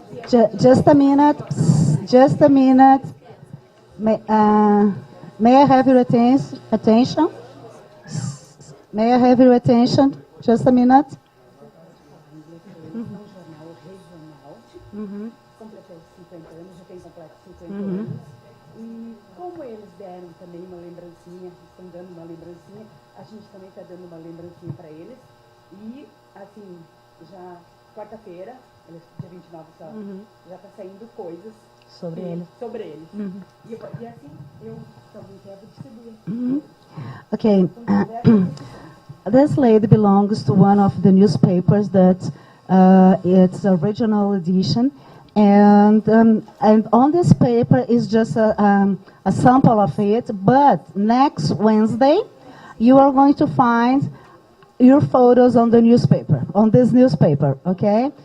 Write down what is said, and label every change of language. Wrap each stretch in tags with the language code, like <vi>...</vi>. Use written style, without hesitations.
<en>Just a minute. Just a minute. May I have your attention? May I have your attention? Just a minute.</en> <pt>Completou 50 anos, já tem completo 50 anos. E como eles deram também uma lembrancinha, estão dando uma lembrancinha, a gente também está dando uma lembrancinha para eles. E, assim, já quarta-feira, dia 29 só, já está saindo coisas sobre eles. Sobre eles. E assim, eu também quero distribuir.</pt> <en>Okay. This lady belongs to one of the newspapers that it's a regional edition, and on this paper is just a sample of it. But next Wednesday, you are going to find your photos on the newspaper, on this newspaper. Okay.</en>